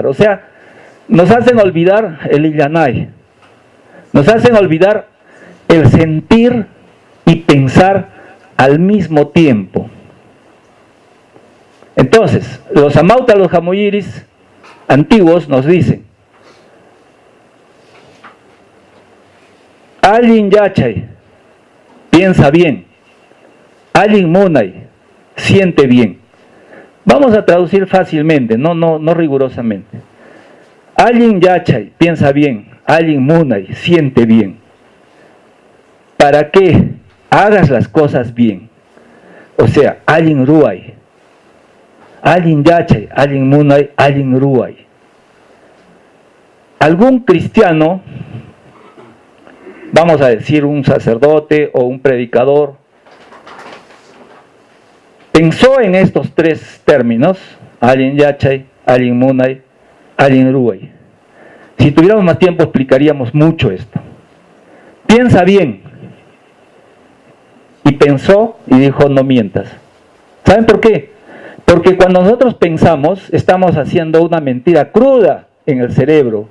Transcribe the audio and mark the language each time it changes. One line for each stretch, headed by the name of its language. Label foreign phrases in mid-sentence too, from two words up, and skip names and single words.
Spanish: O sea, nos hacen olvidar el illanay. Nos hacen olvidar el sentir y pensar al mismo tiempo. Entonces, los amautas, los jamoyiris antiguos nos dicen:
Quechua: Allin yachay,
Spanish: piensa bien.
Quechua: Allin munay,
Spanish: siente bien. Vamos a traducir fácilmente, no rigurosamente.
Quechua: Allin yachay,
Spanish: piensa bien.
Quechua: Allin munay,
Spanish: siente bien. ¿Para qué? Hagas las cosas bien. O sea,
Quechua: allin ruay. Allin yachay, allin munay, allin ruay.
Spanish: Algún cristiano, vamos a decir un sacerdote o un predicador, pensó en estos 3 términos:
Quechua: allin yachay, allin munay, allin ruay.
Spanish: Si tuviéramos más tiempo explicaríamos mucho esto. Piensa bien. Y pensó y dijo: no mientas. ¿Saben por qué? Porque cuando nosotros pensamos, estamos haciendo una mentira cruda en el cerebro.